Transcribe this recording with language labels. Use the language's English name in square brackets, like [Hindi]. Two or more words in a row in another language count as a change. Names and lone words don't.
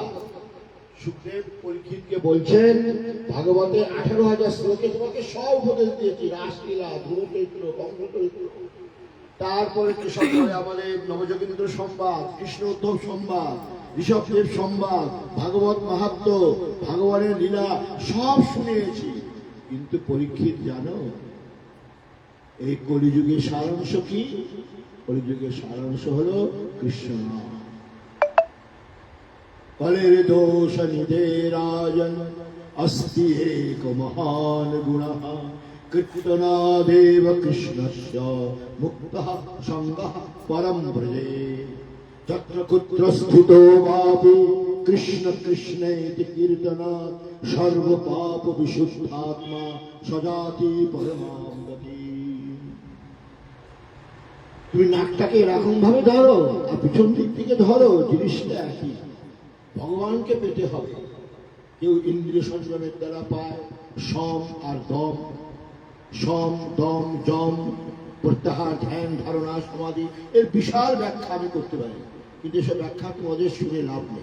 [Bangla] সুখদেব পরীক্ষিতকে বলছেন, ভাগবতে 18,000 শ্লোকে তোমাকে সব উপদেশ দিয়েছি, রাসলীলা, ধ্রুবচরিত্র, কংসচরিত্র, তারপরে কৃষকভাবে আমাদের নবযোগীন্দ্র সংবাদ, কৃষ্ণ উদ্ধব সংবাদ, ঋষভদেব সংবাদ, ভাগবত মাহাত্ম্য, ভাগবানের লীলা সব শুনেছি। কিন্তু পরীক্ষিত জানো এই কলিযুগের সারাংশ কি? কলিযুগের সারাংশ হলো কৃষ্ণ নাম। [Sanskrit] কলের দোষ নিধে রাজন अस्ति एक महान गुणः कृतनादेव कृष्णस्य मुक्तः संगः परं व्रजे तत्र कुत्र स्थितो वापि कृष्ण कृष्णेति कीर्तनात् सर्व पाप विशुद्धात्मा सजाति परमां गति। [Bangla] তুমি নাকটাকে এরকম ভাবে ধরো আর পিছন দিক থেকে ধরো, জিনিসটা একই। ভগবানকে পেতে হবে। কেউ ইন্দ্রিয় সংযমের দ্বারা পায় সম আর দম, সম দম জম প্রত্যাহার ধ্যান ধারণা সমাধি, এর বিশাল ব্যাখ্যা আমি করতে পারি, কিন্তু এসব ব্যাখ্যা তোমাদের শুনে লাভ নেই।